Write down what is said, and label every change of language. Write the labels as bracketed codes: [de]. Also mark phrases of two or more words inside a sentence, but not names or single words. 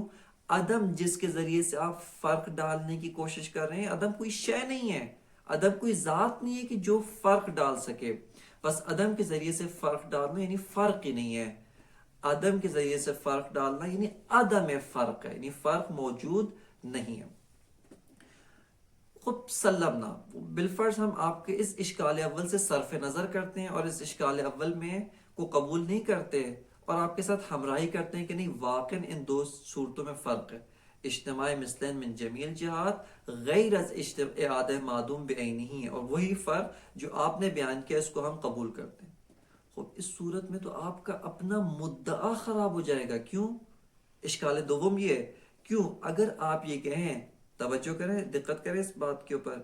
[ur] عدم جس کے ذریعے سے آپ فرق ڈالنے کی کوشش کر رہے ہیں، عدم کوئی شے نہیں ہے، عدم کوئی ذات نہیں ہے کہ جو فرق ڈال سکے. بس عدم کے ذریعے سے فرق ڈالنا یعنی فرق ہی نہیں ہے. عدم کے ذریعے سے فرق ڈالنا یعنی عدم فرق ہے، یعنی فرق موجود نہیں ہے. [ar] خب سلمنا، [ur] بالفرض ہم آپ کے اس اشکال اول سے صرف نظر کرتے ہیں اور اس اشکال اول میں کو قبول نہیں کرتے اور آپ کے ساتھ ہمراہی کرتے ہیں کہ نہیں واقع ان دو صورتوں میں فرق ہے. اجتماع مثلین [ar] من جمیع الجہات [ur] غیر از اعادہ معدوم بعینہ ہے، اور وہی فرق جو آپ نے بیان کیا اس کو ہم قبول کرتے ہیں. خب اس صورت میں تو آپ کا اپنا مدعا خراب ہو جائے گا. کیوں؟ اشکال دوم یہ ہے، کیوں اگر آپ یہ کہیں، توجہ کریں، دقت کریں اس بات کے اوپر،